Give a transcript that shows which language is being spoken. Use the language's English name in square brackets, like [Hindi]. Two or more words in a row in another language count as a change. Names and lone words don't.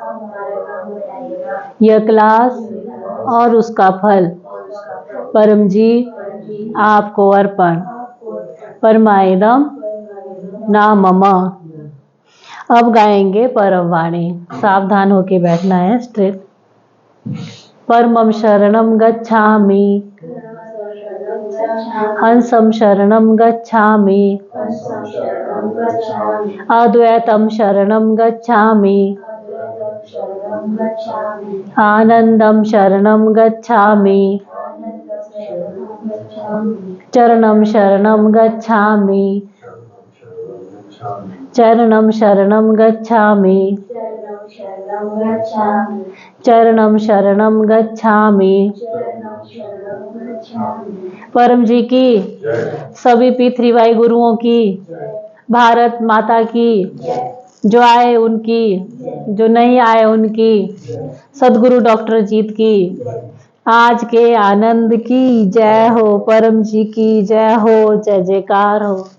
[Hindi] यह क्लास और उसका फल परम जी आपको अर्पण। [Sanskrit] परमायणम ना मम। [Hindi] अब गाएंगे परम वाणी। सावधान होके बैठना है, स्ट्रेट। [Sanskrit] परमं शरणं गच्छामि, हंसं शरणं गच्छामि, अद्वैतं शरणं गच्छामि, आनंदं शरणं गच्छामि, चरणं शरणं गच्छामि, चरणं शरणं गच्छामि, चरणं शरणं गच्छामि। [Hindi] परम जी की, सभी P3Y गुरुओं की, भारत माता की, जो आए उनकी, जो नहीं आए उनकी, सदगुरु डॉक्टर जीत की, आज के आनंद की जय हो, परम जी की जय हो, जय जयकार हो।